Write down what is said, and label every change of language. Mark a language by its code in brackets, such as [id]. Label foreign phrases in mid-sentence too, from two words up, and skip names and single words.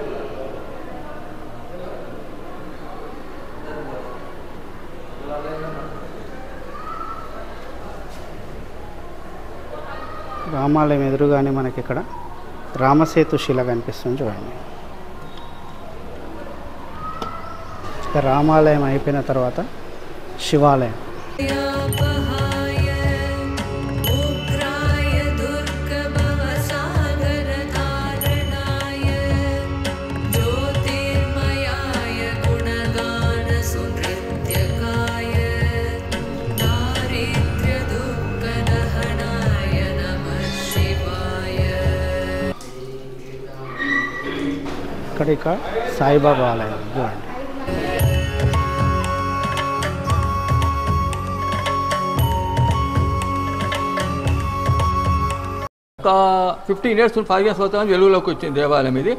[te] రామాలయం ఎదురుగానే మనకి ఇక్కడ రామసేతు శిల కనిపిస్తుంది చూడండి. రామాలయం అయిపోయిన తర్వాత శివాలయం. [sa] यापहाय उग्राय दुर्गभवसागरतारणाय ज्योतिर्मयाय गुणगानसुनृत्यकाय दारिद्र्यदुःखदहनाय नमः शिवाय. [te] ఇక్కడ సాయిబాబా ఆలయం చూడండి. ఒక 15 years 5 years అవుతామని వెలుగులోకి వచ్చింది దేవాలయం ఇది.